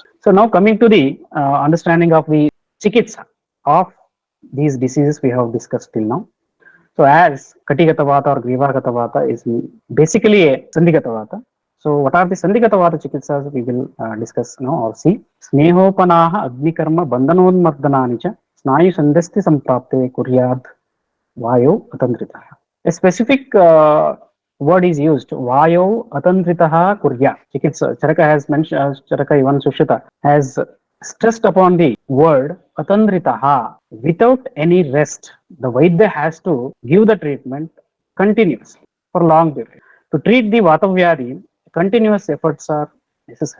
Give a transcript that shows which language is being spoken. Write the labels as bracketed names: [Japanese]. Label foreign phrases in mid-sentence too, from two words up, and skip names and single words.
[English] So now coming to the understanding of the chikitsa of these diseases we have discussed till now. So as [Sanskrit] Katigata vata [English] or [Sanskrit] Grivagata vata [English] is basically a [Sanskrit] Sandhigata vata. [English] So what are the [Sanskrit] Sandhigata vata chikitsas [English] we will discuss now or see. [Sanskrit] Snehopanaha agnikarma bandhanonmardhanani cha snayu sandhasti samprapte kuryad vayo atandritaha. [English] A specific word is used, [Sanskrit] vayo atandritaha kurya. [English] Chikitsa, Charaka has mentioned, Charaka Ivan Sushita has stressed upon the word atandritaha, without any rest. The Vaidya has to give the treatment continuously for long period. To treat the [Sanskrit] Vata Vyadi, [English] continuous efforts are necessary.